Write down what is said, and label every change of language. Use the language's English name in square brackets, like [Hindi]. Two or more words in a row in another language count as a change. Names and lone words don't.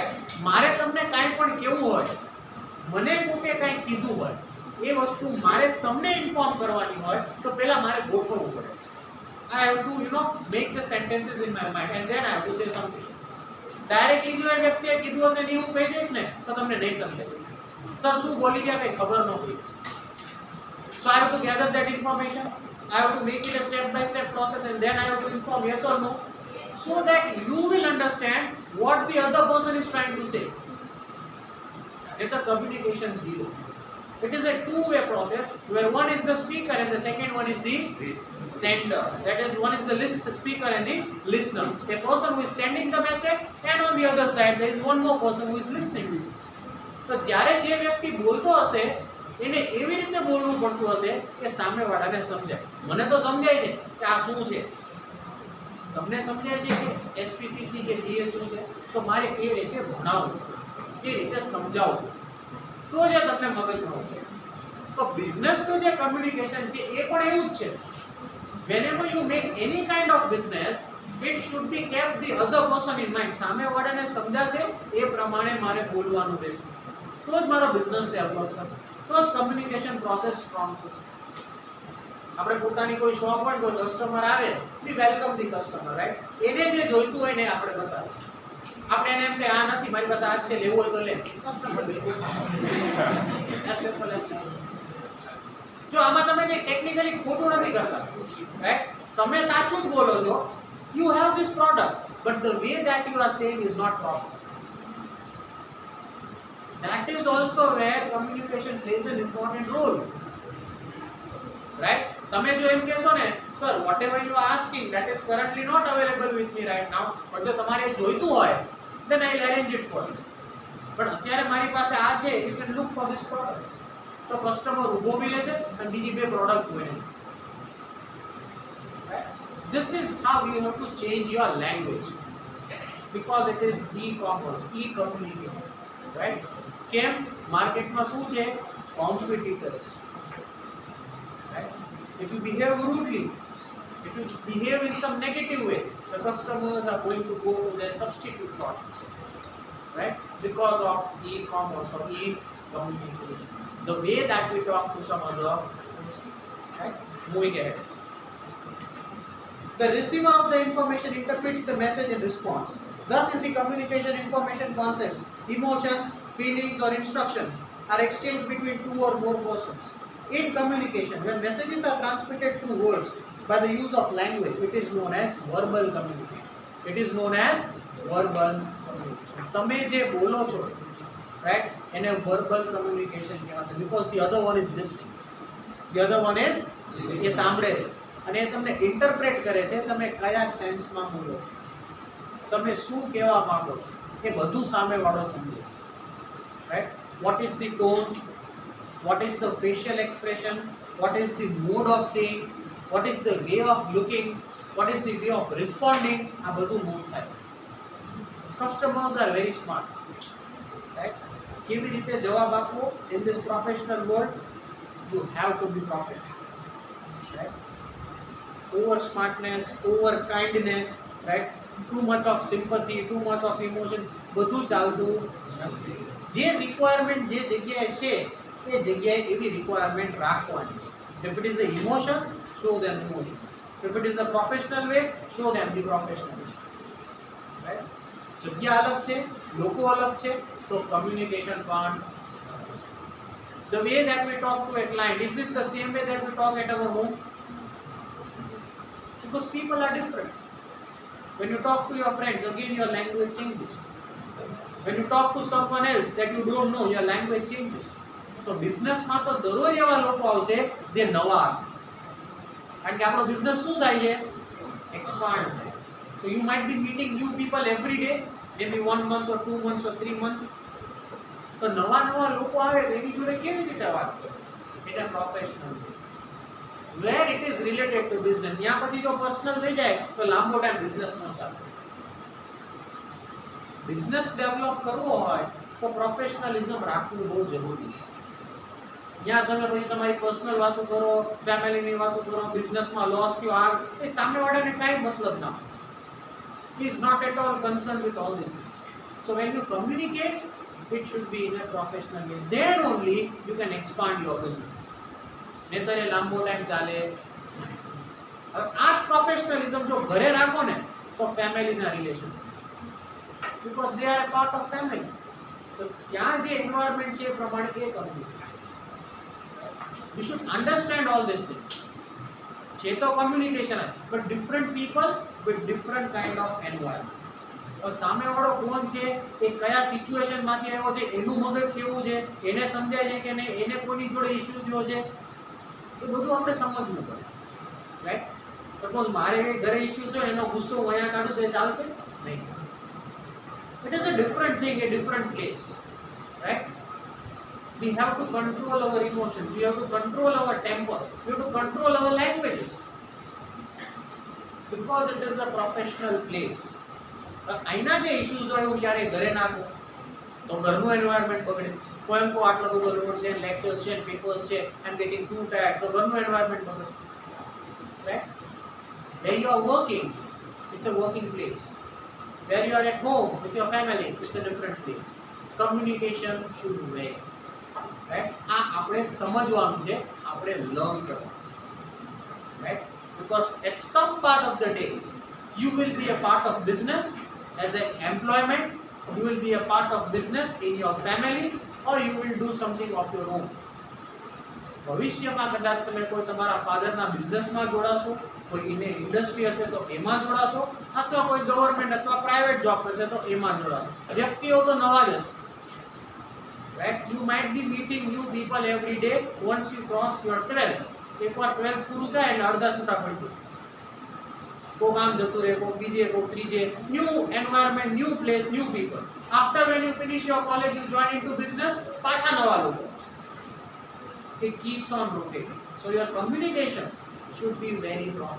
[Gujarati] મારે તમને કાંઈ પણ કેવું હોય, મને કોકે કાંઈ કીધું હોય, એ વસ્તુ મારે તમને ઇન્ફોર્મ કરવાની હોય તો પહેલા મારે ગોઠવવું પડે. [English] I have to, make the sentences in my mind and then I have to say something. [Gujarati] ડાયરેક્ટલી જો એ વ્યક્તિએ કીધું હશે ને હું કહી દઈશ ને તો તમને નહીં સમજાય. સર શું બોલી ગયા કંઈ ખબર નહોતી. [English] So I have to gather that information. I have to make it a step-by-step process and then I have to inform yes or no, so that you will understand what the other person is trying to say. It's a communication zero. It is a two-way process where one is the speaker and the second one is the sender. That is, one is the speaker and the listener. A person who is sending the message and on the other side there is one more person who is listening. [Gujarati] તો જ્યારે જે વ્યક્તિ બોલતો હશે એને એવી રીતે બોલવું પડતું હશે કે સામેવાળાને સમજાય. મને તો સમજાય છે કે આ શું છે, તમને સમજાય છે કે એસપીસીસી કે જીએ શું છે, તો મારે એ રીતે ભણાવવું, એ રીતે સમજાવવું, તો જે તમને મગજમાં હોય. તો બિઝનેસનું જે કમ્યુનિકેશન છે એ પણ એવું જ છે. [English] Whenever you make any kind of business, It should be kept the other person in mind. [Gujarati] સામે વાળાને સમજાશે એ પ્રમાણે મારે બોલવાનું રહેશે, તો જ મારો બિઝનેસ ડેવલપ થશે, તો જ કમ્યુનિકેશન પ્રોસેસ સ્ટ્રોંગ થશે. આપણે પોતાની કોઈ શોપ હોય, કોઈ કસ્ટમર આવે, [English] we welcome the customer, [Gujarati] રાઈટ? એને જે જોઈતું હોય ને આપણે બતાવો. આપણે એને એમ કે આ નથી મારી પાસે, આ છે, લેવું હોય તો લે, [English] customer as simple as. [Gujarati] જો આમાં તમે જે ટેકનિકલી ખોટું નથી કરતા, રાઈટ? તમે સાચું જ બોલો છો. [English] You have this product, but the way that you are saying is not proper. That is also where communication plays an important role, right? [Gujarati] તમે જો એમ કહેશો ને, [English] sir, whatever you are asking, that is currently not available with me right now, but [Gujarati] જો તમારે જોઈતું હોય, [English] then I'll arrange it for you. [Gujarati] But અત્યારે મારી પાસે આ છે, [English] you can look for this products. [Gujarati] તો કસ્ટમર ઊભો બી લે છે અને બીજી બે પ્રોડક્ટ જોઈને. [English] This is how you have to change your language, because it is e-commerce, e-communication, right? [Gujarati] કેમ માર્કેટમાં શું છે? કોમ્પિટિટર્સ, [English] right? If you behave rudely, if you behave in some negative way, the customers are going to go to their substitute products, right? Because of e-commerce or e-communication, the way that we talk to some other, right? Moving ahead. The receiver of the information interprets the message and responds. Thus, in the communication information concepts, emotions, feelings or instructions are exchanged between two or more persons. In communication, when messages are transmitted through words by the use of language, it is known as verbal communication. It is known as verbal communication. [Gujarati] તમે જે બોલો છો, [English] right? [Gujarati] એને verbal communication કહેવાય, [English] because the other one is listening. The other one is [Gujarati] એ સાંભળે છે અને તમને ઇન્ટરપ્રેટ કરે છે, તમે કયા સેન્સમાં બોલો, તમે શું કહેવા માંગો છો, એ બધું સામેવાળો સમજે, રાઈટ? [English] what is the tone, what is the facial expression, what is the mode of saying, what is the way of looking, what is the way of responding, [Gujarati] આ બધું મૂવ થાય. [English] Customers are very smart, right? [Gujarati] કેવી રીતે જવાબ આપવો [English] in this professional world? You have to be professional, right? Over smartness, over kindness, right? Too much of sympathy, too much of emotions, [Gujarati] બધું ચાલતું નથી. જે રિક્વાયરમેન્ટ જે જગ્યાએ છે એ જગ્યાએ એવી રિક્વાયરમેન્ટ રાખવાની છે. [English] If it is an emotion, show them emotions. If it is a professional way, show them the professional way. Right? [Gujarati] જગ્યા અલગ છે, લોકો અલગ છે, તો communication પણ. [English] The way that we talk to a client, is this the same way that we talk at our home? Because people are different. When you talk to your friends, again your language changes. When you talk to someone else that you don't know, your language changes. [Gujarati] તો બિઝનેસમાં તો દરરોજ એવા લોકો આવશે જે નવા હશે, કારણ કે આપણો બિઝનેસ શું થાય છે? એક્સપાન્ડ થાય. [English] So you might be meeting new people every day, maybe 1 month or 2 months or 3 months. [Gujarati] તો નવા લોકો આવે તો એની જોડે કેવી રીતે વાત કરે? એટલે પ્રોફેશનલ. [English] Where it is related to business, [Gujarati] यहाँ પછી જો personal થઈ જાય તો લાંબો ટાઈમ બિઝનેસ ન ચાલે. બિઝનેસ ડેવલપ કરવો હોય તો પ્રોફેશનલિઝમ રાખવું બહુ જરૂરી છે. ત્યાં તમે પછી તમારી પર્સનલ વાતો કરો, ફેમિલીની વાતો કરો, બિઝનેસમાં લોસ થયો, આ એ સામેવાળાને કાંઈ મતલબ ના હોય. [English] He is not at all concerned with all these things. So when you communicate, it should be in a professional way. Then only you can expand your business. [Gujarati] નહીતર એ લાંબો ટાઈમ ચાલે. હવે આ જ પ્રોફેશનલિઝમ જો ઘરે રાખો ને તો ફેમિલીના રિલેશન, [English] because they are a part of family. [Gujarati] તો ત્યાં જે એન્વાયરમેન્ટ છે એ પ્રમાણે એ કરવું. [English] You should understand all these things. [Gujarati] છે તો [English] communication, but different people with different kind of environment. [Gujarati] સામેવાળો કોણ છે, એ કયા સિચ્યુએશનમાંથી આવ્યો છે, એનું મગજ કેવું છે, એને સમજાય છે કે નહીં, એને કોની જોડે ઇસ્યુ થયો છે, એ બધું આપણે સમજવું પડે, રાઈટ? સપોઝ મારે ઘરે ઇસ્યુ થયો, એનો ગુસ્સો હું અહીંયા કાઢું તો એ ચાલશે નહીં ચાલે. [English] It is a different thing, a different case, right? We have to control our emotions, we have to control our temper, we have to control our languages, because it is a professional place. [Gujarati] અહીંના જે ઇશ્યુઝ હોય હું ક્યારે ઘરે નાખું તો ઘરનું એન્વાયરમેન્ટ બગડે. કોઈ એમ કહો આટલો બધો લોડ છે, લેક્ચર્સ છે, પેપર્સ છે, [English] I am getting too tired, [Gujarati] તો ઘરનું એન્વાયરમેન્ટ બગડે, રાઈટ? [English] When you are working, it's a working place. Where you are at home with your family, it's a different place. Communication should vary. Right? [Gujarati] આ આપણે સમજવાનું છે, આપણે લર્ન કરવાનું. [English] Right? Because at some part of the day, you will be a part of business as an employment, you will be a part of business in your family, or you will do something of your own. [Gujarati] ભવિષ્યમાં કદાચ તમે કોઈ તમારા ફાધરના બિઝનેસમાં જોડાશો, કોઈ ઇન્ડસ્ટ્રી હશે તો એમાં જોડાશો, અથવા કોઈ ગવર્મેન્ટ અથવા પ્રાઇવેટ જોબ કરશે તો એમાં જોડાશો. વ્યક્તિઓ તો નવા જ હશે. [English] Right? You might be meeting new people every day once you cross your 12th. [Gujarati] એકવાર 12th પૂરું થાય એટલે અડધા છૂટા પડી જશે. કોક આમ જતું રહે, કોક બીજે, કોક ત્રીજે. [English] New environment, new place, new people. After when you finish your college, you join into business, [Gujarati] પાછા નવા લોકો. [English] It keeps on rotating. So your communication should be very proper.